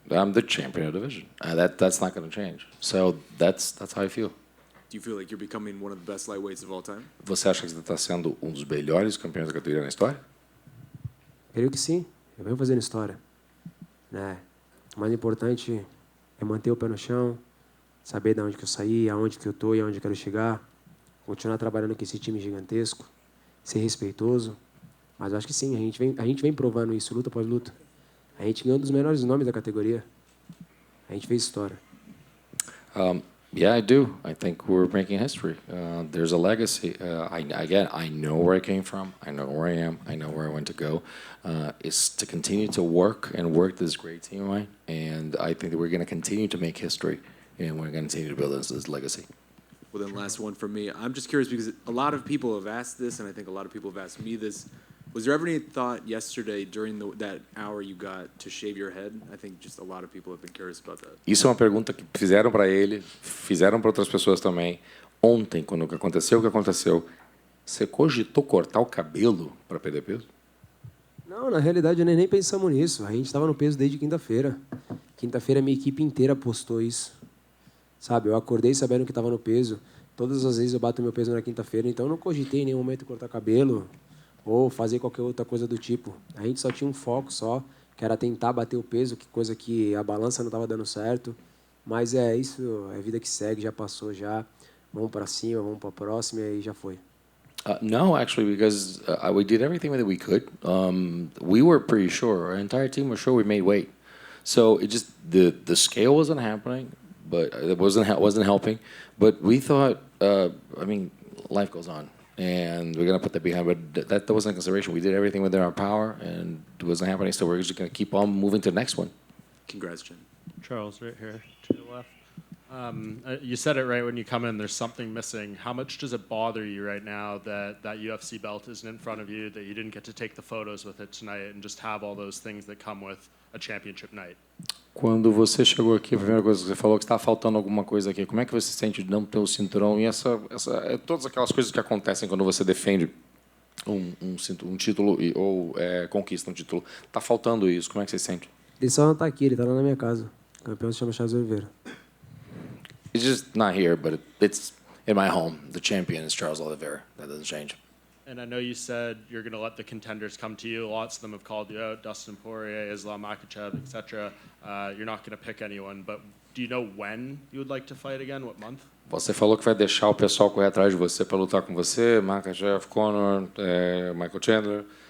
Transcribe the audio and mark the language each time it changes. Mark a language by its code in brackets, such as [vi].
[en] I'm the champion of the division. That's not going to change. So that's how I feel. Do you feel like you're becoming one of the best lightweights of all time? [pt] Você acha que você está sendo um dos melhores campeões da categoria na história? Creio que sim. Eu venho fazendo história. Né? O mais importante é manter o pé no chão, saber de onde que eu saí, aonde que eu estou e aonde eu quero chegar, continuar trabalhando com esse time gigantesco, ser respeitoso. Mas eu acho que sim, a gente vem provando isso, luta após luta. A gente ganhou um dos melhores nomes da categoria. A gente fez história. [en] Yeah, I do. I think we're making history. There's a legacy. I know where I came from. I know where I am. I know where I want to go. It's to continue to work this great team of mine. And I think that we're going to continue to make history. And we're going to continue to build this legacy. Well, then last one from me. I'm just curious because a lot of people have asked this, and I think a lot of people have asked me this. Was there ever any thought yesterday during that hour you got to shave your head? I think just a lot of people have been curious about that. [pt] Isso é uma pergunta que fizeram para ele, fizeram para outras pessoas também. Ontem, quando aconteceu o que aconteceu, você cogitou cortar o cabelo para perder peso? Não, na realidade, nem pensamos nisso. A gente estava no peso desde quinta-feira. Quinta-feira, minha equipe inteira postou isso. Sabe, eu acordei sabendo que estava no peso. Todas as vezes eu bato meu peso na quinta-feira, então eu não cogitei em nenhum momento cortar cabelo ou fazer qualquer outra coisa do tipo. A gente só tinha um foco só, que era tentar bater o peso, que coisa que a balança não estava dando certo. Mas é isso, é vida que segue, já passou já. Vamos para cima, vamos para a próxima e já foi. [en] No, actually, because we did everything that we could. We were pretty sure, our entire team was sure we made weight. So it just the scale wasn't happening, but it wasn't helping. But we thought, I mean, life goes on, and we're gonna put that behind. But that wasn't a consideration. We did everything within our power, and it wasn't happening. So we're just gonna keep on moving to the next one. Congrats, Jen. Charles, right here to the left. You said it right when you come in. There's something missing. How much does it bother you right now that UFC belt isn't in front of you, that you didn't get to take the photos with it tonight, and just have all those things that come with a championship night? [pt] Quando você chegou aqui, a primeira coisa que você falou que está faltando alguma coisa aqui. Como é que você se sente de não ter o cinturão e todas aquelas coisas que acontecem quando você defende um título ou conquista um título? Está faltando isso. Como é que você se sente? Ele só não está aqui, ele está lá na minha casa. O campeão se chama Charles Oliveira. [en] It's just not here, but it's in my home. The champion is Charles Oliveira. That doesn't change. And I know you said you're going to let the contenders come to you. Lots of them have called you out, Dustin Poirier, Islam Makhachev, etc. You're not going to pick anyone, but do you know when you would like to fight again? What month? [pt] Você falou que vai deixar o pessoal correr atrás de você para lutar com você, Makhachev, Conor, Michael Chandler.